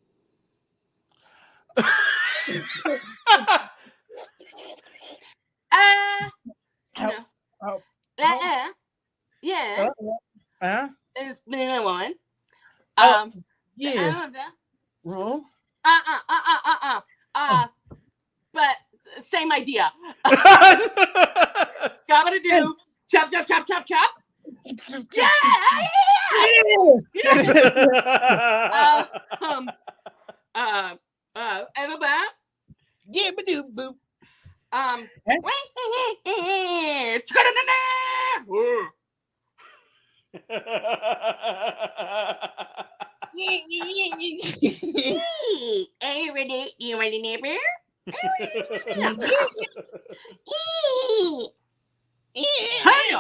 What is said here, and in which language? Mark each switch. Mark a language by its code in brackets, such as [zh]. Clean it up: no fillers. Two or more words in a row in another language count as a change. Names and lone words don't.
[en] No. Oh. Yeah. Uh-huh. It's been a woman. Yeah. Roll. But same idea. Scabba-doo. Chop, chop, chop, chop, chop. Yeah. Everybody. Yibbidoo, boop. Are you ready? You ready, neighbor? Hey,